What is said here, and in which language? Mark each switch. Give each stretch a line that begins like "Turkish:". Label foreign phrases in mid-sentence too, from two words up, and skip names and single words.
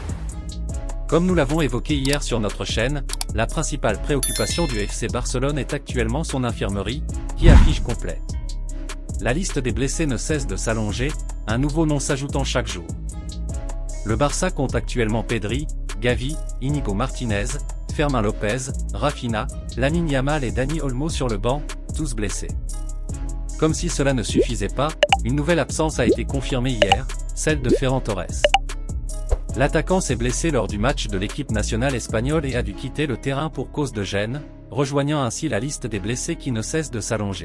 French: Comme nous l'avons évoqué hier sur notre chaîne, la principale préoccupation du FC Barcelone est actuellement son infirmerie, qui affiche complet. La liste des blessés ne cesse de s'allonger, un nouveau nom s'ajoutant chaque jour. Le Barça compte actuellement Pedri, Gavi, Íñigo Martínez, Fermín López, Rafinha, Lamine Yamal et Dani Olmo sur le banc, tous blessés. Comme si cela ne suffisait pas, une nouvelle absence a été confirmée hier, celle de Ferran Torres. L'attaquant s'est blessé lors du match de l'équipe nationale espagnole et a dû quitter le terrain pour cause de gêne, rejoignant ainsi la liste des blessés qui ne cesse de s'allonger.